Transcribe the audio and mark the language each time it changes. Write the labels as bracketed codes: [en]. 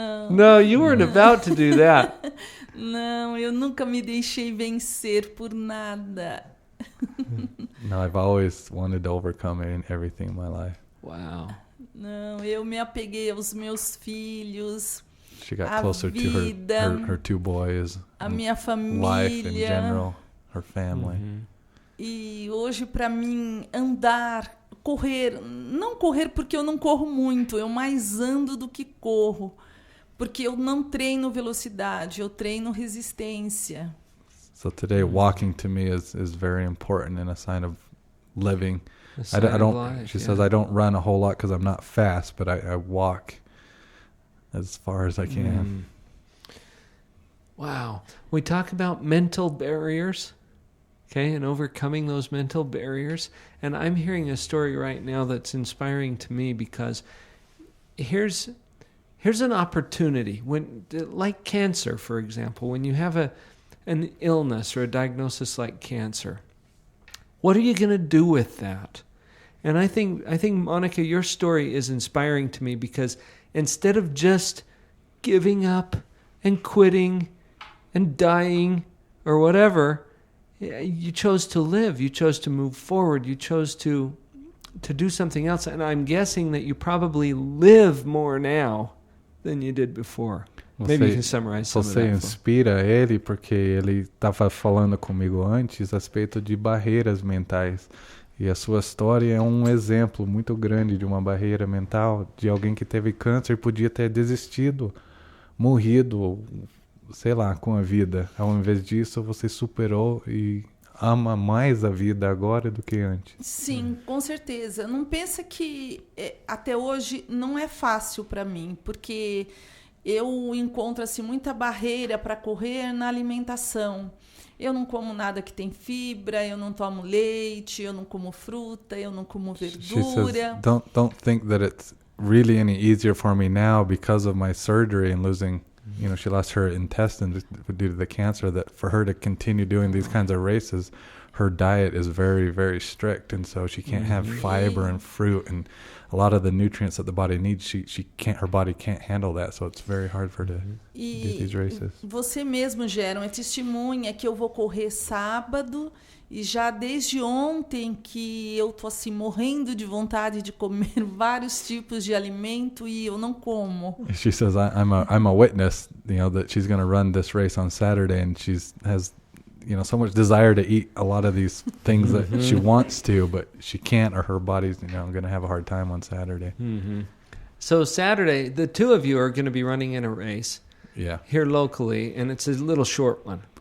[en] No, you weren't about to do that. [pt] Não, eu nunca me deixei vencer por nada. [en] No, I've always wanted to overcome everything in my life. Wow. [pt] Não, eu me apeguei aos meus filhos. [en] She got closer to her 2 boys. [pt] A minha família. [en] Life in general, her family. [pt] E hoje, para mim, andar, correr, não correr porque eu não corro muito, eu mais ando do que corro, porque eu não treino velocidade, eu treino resistência. [en] So today, walking to me is very important and a sign of living. I don't. She says I don't run a whole lot because I'm not fast, but I walk as far as I can. Wow. We talk about mental barriers. Okay, and overcoming those mental barriers. And I'm hearing a story right now that's inspiring to me because here's an opportunity. When, like cancer, for example, when you have an illness or a diagnosis like cancer, what are you going to do with that? And I think Monica, your story is inspiring to me because instead of just giving up and quitting and dying or whatever, you chose to live. You chose to move forward. You chose to do something else. And I'm guessing that you probably live more now than you did before. Maybe you can summarize some of [pt] Você [en] that. [pt] inspira ele porque ele estava falando comigo antes a respeito de barreiras mentais. E a sua história é um exemplo muito grande de uma barreira mental, de alguém que teve câncer e podia ter desistido, morrido, sei lá, com a vida. Ao invés disso, você superou e ama mais a vida agora do que antes. Sim, com certeza. Não pensa que até hoje não é fácil para mim, porque eu encontro assim, muita barreira para correr na alimentação. Eu não como nada que tem fibra, eu não tomo leite, eu não como fruta, eu não como verdura. [en] She says, don't think that it's really any easier for me now because of my surgery and losing, she lost her intestines due to the cancer, that for her to continue doing these kinds of races, her diet is very, very strict, and so she can't have fiber and fruit and a lot of the nutrients that the body needs. Her body can't handle that, so it's very hard for her to do these races. [pt] Você mesmo, Geron, é testemunha que eu vou correr sábado e já desde ontem que eu tô assim morrendo de vontade de comer vários tipos de alimento e eu não como. [en] She says, I'm a witness, that she's going to run this race on Saturday, and has so much desire to eat a lot of these things that she wants to, but she can't, or her body's, going to have a hard time on Saturday. Mm-hmm. So Saturday, the two of you are going to be running in a race here locally, and it's a little short one.